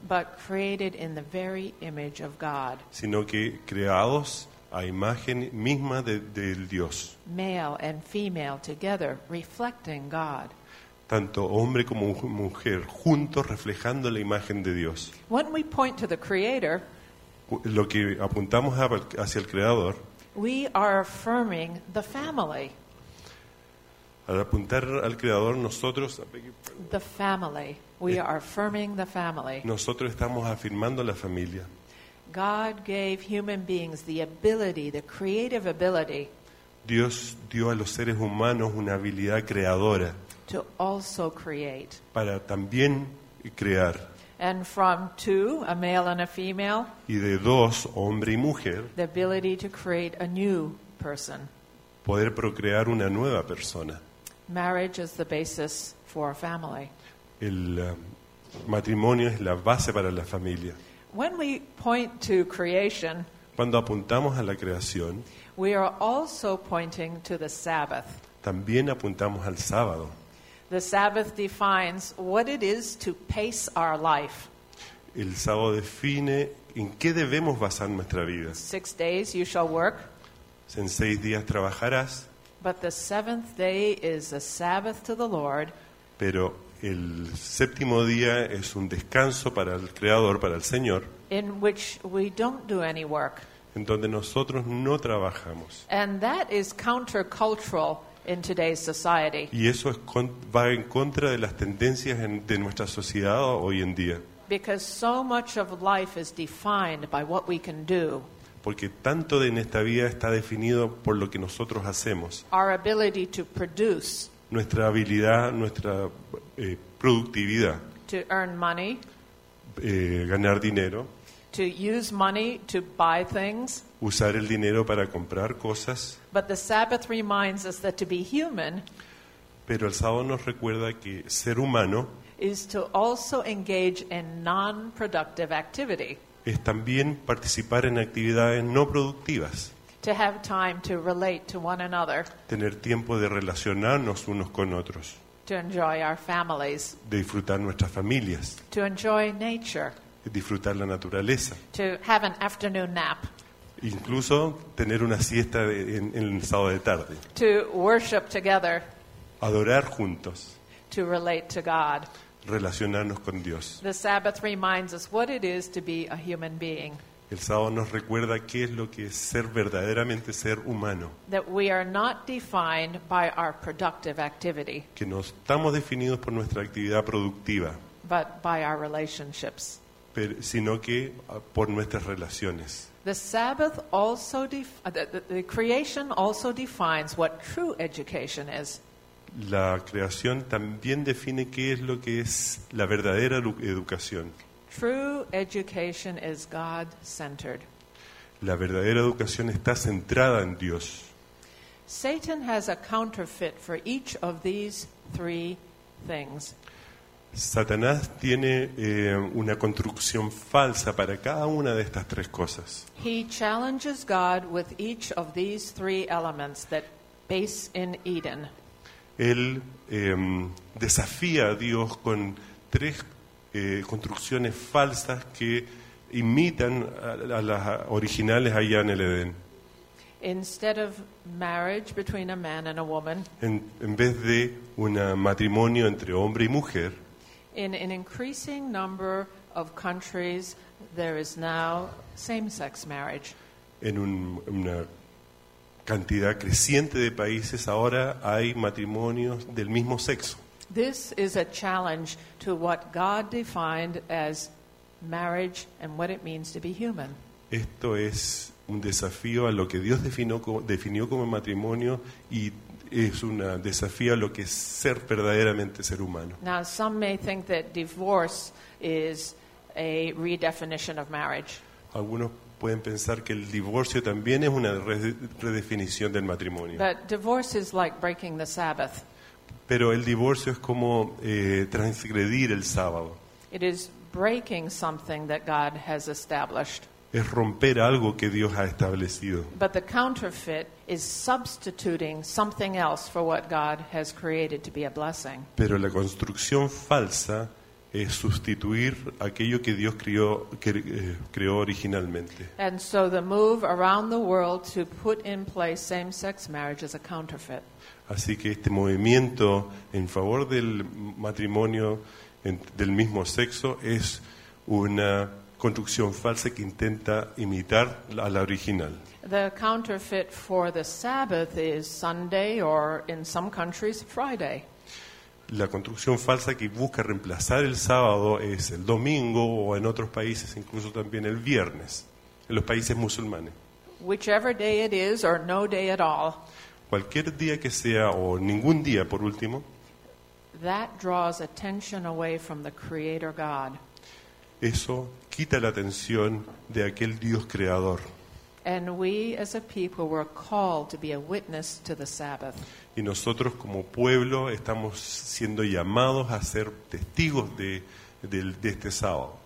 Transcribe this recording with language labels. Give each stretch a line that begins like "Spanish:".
English: but created in the very image of God.
Spanish: Sino que creados a imagen misma del Dios.
English: Male and female together reflecting God.
Spanish: Tanto hombre como mujer juntos reflejando la imagen de Dios.
English: When we point to the creator,
Spanish: lo que apuntamos hacia el creador,
English: we are affirming the family.
Spanish: Al apuntar al creador nosotros,
English: the family, we are affirming the family.
Spanish: Nosotros estamos afirmando la familia.
English: God gave human beings the ability, the creative ability.
Spanish: Dios dio a los seres humanos una habilidad creadora.
English: To also create.
Spanish: Para también crear.
English: And from two, a male and a female.
Spanish: Y de dos, hombre y mujer.
English: The ability to create a new person.
Spanish: Poder procrear una nueva persona.
English: Marriage is the basis for a family.
Spanish: El matrimonio es la base para la familia.
English: When we point to creation,
Spanish: cuando apuntamos a la creación,
English: we are also pointing to the Sabbath.
Spanish: También apuntamos al sábado.
English: The Sabbath defines what it is to pace our life.
Spanish: El sábado define en qué debemos basar nuestra vida.
English: 6 days you shall work.
Spanish: En 6 días trabajarás.
English: But the seventh day is a Sabbath to the Lord.
Spanish: Pero el séptimo día es un descanso para el Creador, para el Señor.
English: In which we don't do any work.
Spanish: En donde nosotros no trabajamos.
English: And that is countercultural in today's society.
Spanish: Y eso va en contra de las tendencias de nuestra sociedad hoy en día.
English: Because so much of life is defined by what we can do.
Spanish: Porque tanto de nuestra vida está definido por lo que nosotros hacemos.
English: Our ability to produce,
Spanish: nuestra habilidad, nuestra productividad.
English: To earn money,
Spanish: ganar dinero.
English: To use money to buy things,
Spanish: usar el dinero para comprar cosas.
English: But the Sabbath reminds us that to be human,
Spanish: pero el sábado nos recuerda que ser humano
English: is to also engage in non-productive activity.
Spanish: Es también participar en actividades no productivas.
English: To have time to relate to one another.
Spanish: Tener tiempo de relacionarnos unos con otros.
English: to enjoy our families,
Spanish: de disfrutar nuestras familias,
English: to enjoy nature,
Spanish: de disfrutar la naturaleza,
English: to have an afternoon nap,
Spanish: incluso tener una siesta en el sábado de tarde,
English: to worship together,
Spanish: adorar juntos,
English: to relate to God,
Spanish: relacionarnos con Dios.
English: The Sabbath reminds us what it is to be a human being.
Spanish: El sábado nos recuerda qué es lo que es ser verdaderamente ser humano.
English: That we are not defined by our productive activity.
Spanish: Que no estamos definidos por nuestra actividad productiva.
English: But by our relationships.
Spanish: Pero, sino que por nuestras relaciones.
English: The Sabbath also the creation also defines what true education is.
Spanish: La creación también define qué es lo que es la verdadera educación.
English: True education is God-centered.
Spanish: La verdadera educación está centrada en Dios.
English: Satan has a counterfeit for each of these three things.
Spanish: Satanás tiene una construcción falsa para cada una de estas tres cosas.
English: He challenges God with each of these three elements that base in Eden.
Spanish: Él desafía a Dios con tres construcciones falsas que imitan a las originales allá en el Edén.
English: Instead of marriage between a man and a woman,
Spanish: en vez de un matrimonio entre hombre y mujer,
English: in an increasing number of countries, there is now same-sex marriage.
Spanish: En una cantidad creciente de países ahora hay matrimonios del mismo sexo.
English: This is a challenge to what God defined as marriage and what it means to be human.
Spanish: Esto es un desafío a lo que Dios definió como matrimonio y es un desafío a lo que es ser verdaderamente ser humano.
English: Now some may think that divorce is a redefinition of marriage.
Spanish: Algunos pueden pensar que el divorcio también es una redefinición del matrimonio.
English: But divorce is like breaking the Sabbath.
Spanish: Pero el divorcio es como transgredir el sábado.
English: It is breaking something that God has established.
Spanish: Es romper algo que Dios ha establecido.
English: But the counterfeit is substituting something else for what God has created to be a blessing.
Spanish: Pero la construcción falsa es sustituir aquello que Dios creó originalmente.
English: And so the move around the world to put in place same-sex marriage is a counterfeit.
Spanish: Así que este movimiento en favor del matrimonio del mismo sexo es una construcción falsa que intenta imitar a la original.
English: The counterfeit for the Sabbath is Sunday or in some countries Friday.
Spanish: La construcción falsa que busca reemplazar el sábado es el domingo o en otros países incluso también el viernes, en los países musulmanes.
English: Whichever day it is or no day at all.
Spanish: Cualquier día que sea o ningún día por último.
English: That draws attention away from the Creator God.
Spanish: Eso quita la atención de aquel Dios creador.
English: And we as a people were called to be a witness to the Sabbath.
Spanish: Y nosotros como pueblo estamos siendo llamados a ser testigos de este sábado.